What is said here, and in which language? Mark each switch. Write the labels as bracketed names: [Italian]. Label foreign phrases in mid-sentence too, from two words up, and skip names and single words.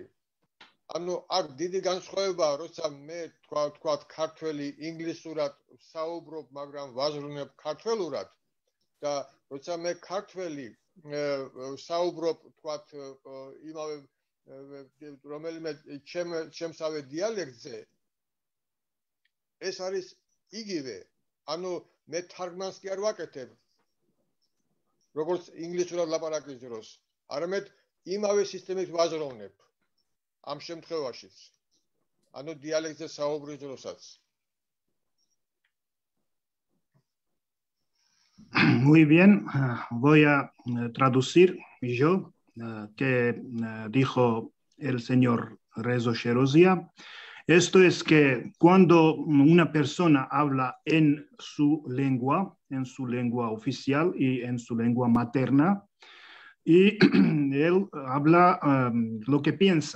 [Georgian] ანუ აქ დიდი განსხვავებაა, როცა მე თქვათ ქართველი ინგლისურად ვსაუბრობ, მაგრამ ვაზრუნებ ქართველურად და როცა მე ქართველი ვსაუბრობ, თქვათ, იმავე რომელიმე ჩემსავე დიალექტზე, ეს არის იგივე. ანუ მე თარგმანს კი არ ვაკეთებ, როგორც ინგლისურად ლაპარაკის დროს, არამედ იმავე სისტემით ვაზროვნებ. Am შემთხვევაშიც. ანუ დიალექტზე საუბრის დროსაც. [Spanish] Muy bien, voy a traducir yo que dijo el señor Rezo Sherozia. Esto es que cuando una persona habla en su lengua oficial y en su lengua materna, y él habla lo que piensa.